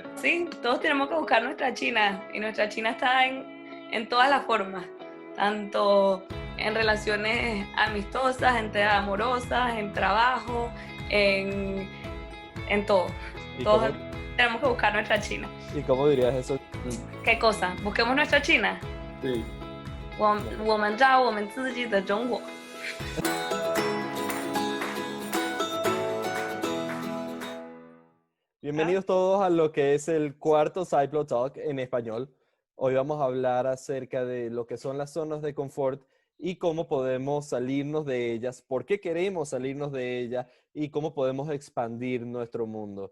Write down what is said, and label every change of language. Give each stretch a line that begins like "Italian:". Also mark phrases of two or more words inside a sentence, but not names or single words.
Spanish: Sí, todos tenemos que buscar nuestra China, y nuestra China está en todas las formas, tanto en relaciones amistosas, amorosas, en trabajo, en todo. Todos tenemos que buscar nuestra China. ¿Y cómo dirías eso? ¿Qué cosa? ¿Busquemos nuestra China? Sí.
Chinese: 我们找我们自己的中国。
Spanish: Bienvenidos todos a lo que es el cuarto Cyclo Talk en español. Hoy vamos a hablar acerca de lo que son las zonas de confort y cómo podemos salirnos de ellas, por qué queremos salirnos de ellas y cómo podemos expandir nuestro mundo.